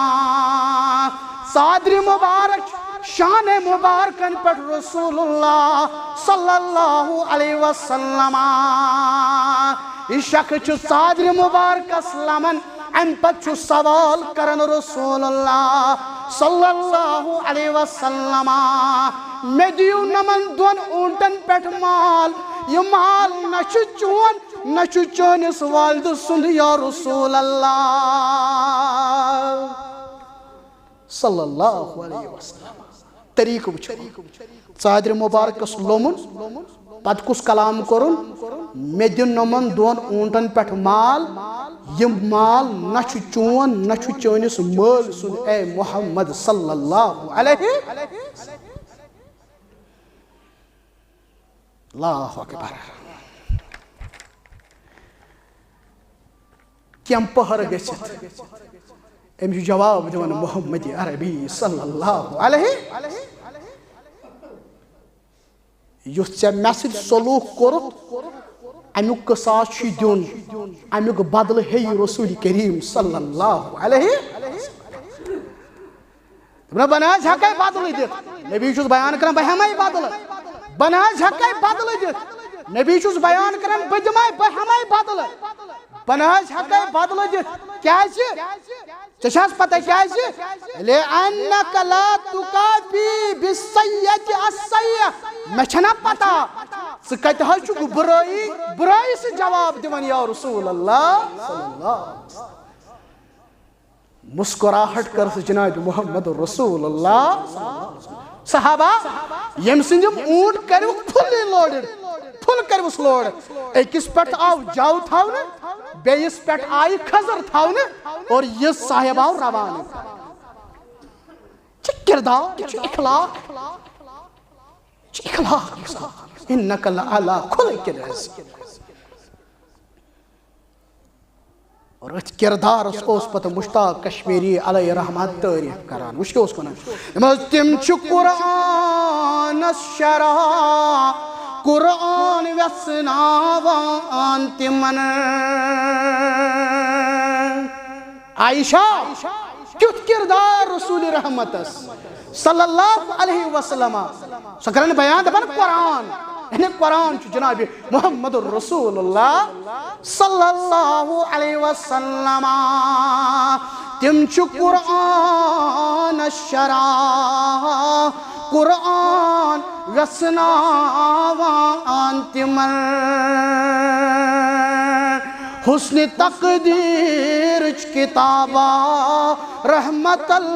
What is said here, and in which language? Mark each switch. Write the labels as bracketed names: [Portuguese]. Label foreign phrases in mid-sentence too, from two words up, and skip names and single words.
[Kashmiri] صادر مبارک شان مبارکن پر رسول اللہ [Arabic] صلی اللہ علیہ وسلم [Kashmiri] شخص چھ صادر مبارک اسلامن ام پت سوال کرن رسول اللہ [Arabic] صلی اللہ علیہ وسلم [Kashmiri] میں دیو نمن دون اونٹن پیٹ مال یہ مال نچ چون نچ چونس والد سند [Arabic] یا رسول اللہ صلی اللہ علیہ [Kashmiri] وسلم طریق وچھو صادر مبارک اس لومن پت کس کلام کرن میں دیو نمن دون اونٹن پیٹ مال یہ مال نچ چون نچ چونس مال سن اے محمد [Arabic] صلی اللہ علیہ اللہ اکبر [Kashmiri] کیم پہر گژھِتھ أمِس چھُ جواب دِوان محمد عربی [Arabic] صلی اللہ علیہ [Kashmiri] یُس ژےٚ مےٚ سۭتۍ سلوٗک کوٚرُتھ امیُک قصاص چھُے دیُن امیُک بدلہٕ ہیٚیہِ رسول کریم [Arabic] صلی اللہ علیہ [Kashmiri] بہٕ نہ حظ ہٮ۪کَے بدلہٕ دِتھ نبی چھُس بیان کران بہٕ ہٮ۪مَے بدلہٕ بہٕ نہ حظ ہٮ۪کَے بدلہٕ دِتھ نبی چھُس بیان کران بہٕ دِمَے بہٕ ہٮ۪مَے بدلہٕ بہٕ نہ حظ ہٮ۪کَے بدلہٕ دِتھ کیٛازِ ژےٚ چھےٚ حظ پتہ کیٛازِ [Arabic] لِأَنَّكَ لَا تُقَابِي بِالسَّيِّئَةِ السَّيِّئَةَ [Kashmiri] مےٚ چھَنا پتہ ژٕ کتہِ حظ چھُکھ بُرٲیی سۭتۍ جواب دِوان [Arabic] یا رسول اللہ صلی اللہ [Kashmiri] مسکراہٹ کٔرٕس جناب محمد رسول اللہ صحابہ ییٚمہِ سٕنٛدۍ یِم اوٗنٹ کٔرِوُکھ [English] fully loaded [Kashmiri] فُل کٔرِوُس لوڈ أکِس پٮ۪ٹھ آو جو تھاونہٕ بیٚیِس پٮ۪ٹھ آیہِ کھٔزٕر تھاونہٕ اور یہِ صاحب آو روانہٕ چھِ کِردار یہِ چھُ اخلاق [Arabic] إِنَّكَ لَعَلَىٰ خُلُقٍ عَظِيمٍ [Kashmiri] اور أتھۍ کِردارس اوس پتہٕ مشتاق کشمیری علیہ رحمت تعریف کران وٕچھ کیٛاہ اوس ونان تِم چھِ قرآنس شرح قرآن ویژناوان تِمن عائشہ کیُتھ کردار رسول رحمتس صلی [Arabic] اللہ علیہ وسلم [Kashmiri] سۄ کران بیان دپان قرآن قرآن چھُ جناب محمد رسول اللہ [Arabic] صلی اللہ علیہ وسلم [Kashmiri] تِم چھِ قرآن شرح قرآن ویژناوان تِمن حسن تقدیرٕچ کِتابہ رحمتاً